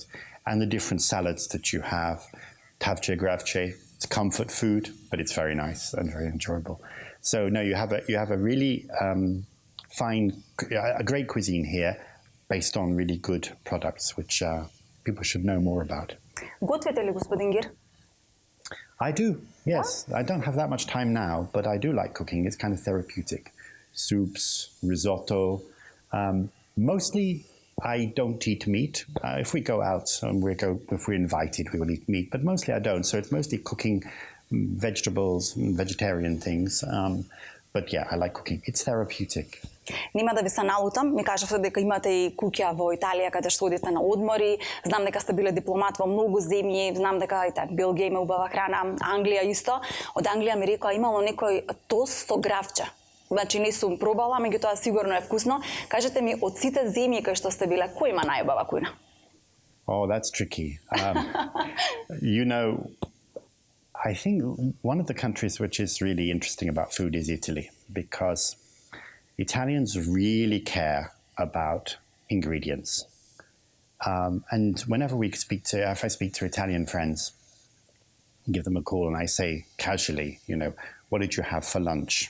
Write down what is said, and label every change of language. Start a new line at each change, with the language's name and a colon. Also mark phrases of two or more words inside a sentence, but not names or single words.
English: And the different salads that you have.
Macedonian: Тавче, гравче,
English: it's comfort food, but it's very nice and very enjoyable. So no, you have a really a great cuisine here based on really good products, which people should know more about.
Macedonian: Готвите ли, господин Гир?
English: I do, yes. I don't have that much time now, but I do like cooking. It's kind of therapeutic. Soups, risotto. Mostly, I don't eat meat. If we go out and if we're invited, we will eat meat, but mostly I don't. So it's mostly cooking vegetables, vegetarian things. But yeah, I like cooking. It's therapeutic.
Macedonian: Нема да ви се налутам, ми кажавте дека имате и куќа во Италија каде што одите на одмори, знам дека сте биле дипломат во многу земји, знам дека Белгија има убава храна, Англија исто. Од Англија ми рекоа имало некој тост со гравче. Значи не сум пробала, меѓутоа сигурно е вкусно. Кажете ми, од сите земји кај што сте биле, кој има најубава кујна?
English: Oh, that's tricky. I think one of the countries which is really interesting about food is Italy, because Italians really care about ingredients. And whenever if I speak to Italian friends, give them a call and I say casually, what did you have for lunch?